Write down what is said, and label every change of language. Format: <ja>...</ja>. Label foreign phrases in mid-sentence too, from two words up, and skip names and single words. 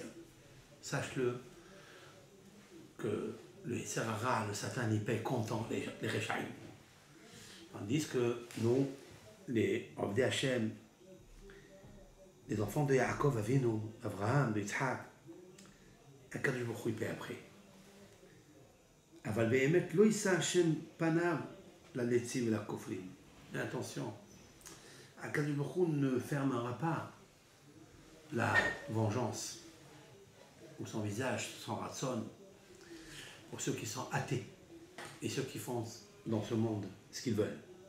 <fr>Sache-le que le</fr> <he>יצר הרע,</he> <fr>le Satan, il paye content les Rechaim. Tandis que nous, les</fr> <he>עובדי השם,</he> <fr>les enfants de Yaakov Avinu, Abraham, de Yitzhak,</fr> <he>הקדוש ברוך הוא,</he> <fr>il paye après.</fr> <he>אבל באמת לא ישא השם פניו ללצים את לכופרים.</he> <fr>Mais attention,</fr> <he>הקדוש ברוך הוא</he> <fr>ne fermera pas la vengeance ou son visage, son ratson, pour ceux qui sont athées et ceux qui font dans ce monde ce qu'ils veulent.</fr>